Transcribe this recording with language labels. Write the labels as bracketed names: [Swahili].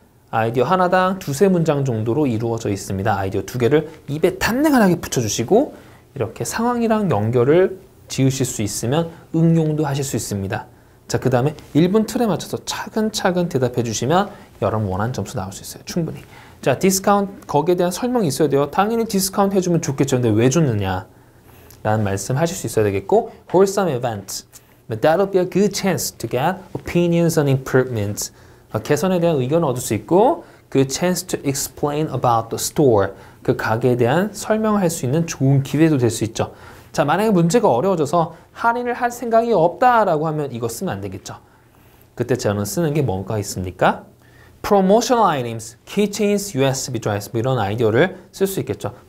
[Korean] 아이디어 하나당 두세 문장 정도로 이루어져 있습니다. 아이디어 두 개를 입에 단내간하게 붙여주시고 이렇게 상황이랑 연결을 지으실 수 있으면 응용도 하실 수 있습니다. 자, 그 다음에 1분 틀에 맞춰서 차근차근 대답해 주시면 여러분 원하는 점수 나올 수 있어요. 충분히. 자, 디스카운트 거기에 대한 설명이 있어야 돼요. 당연히 디스카운트 해주면 좋겠죠. 근데 왜 줬느냐 라는 말씀 하실 수 있어야 되겠고 [English] For some events, but that'll be a good chance to get opinions on improvements. [Korean] 개선에 대한 의견을 얻을 수 있고 그 [English] chance to explain about the store. [Korean] 그 가게에 대한 설명을 할 수 있는 좋은 기회도 될 수 있죠. 자, 만약에 문제가 어려워져서 할인을 할 생각이 없다라고 하면 이거 쓰면 안 되겠죠. 그때 저는 쓰는 게 뭔가 있습니까? Promotional items, keychains, USB drives 뭐 이런 아이디어를 쓸 수 있겠죠.